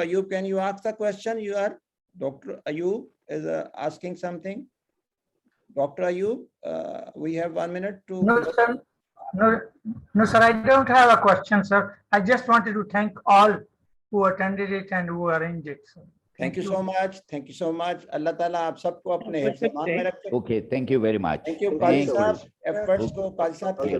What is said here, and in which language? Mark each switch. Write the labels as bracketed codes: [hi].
[en] Ayub, can you ask the question? You are, Dr. Ayub is asking something. Dr. Ayub, we have 1 minute to. No, sir. No, sir, I don't have a question, sir. I just wanted to thank all who attended it and who arranged it, sir. Thank you so much. Thank you so much. [hi] Allah Ta'ala आप सबको अपने हिफ्ज़-ए-मान में रखे. [en] Okay, thank you very much. Thank you, Qazi Saab. [hi] Efforts को Qazi Saab की.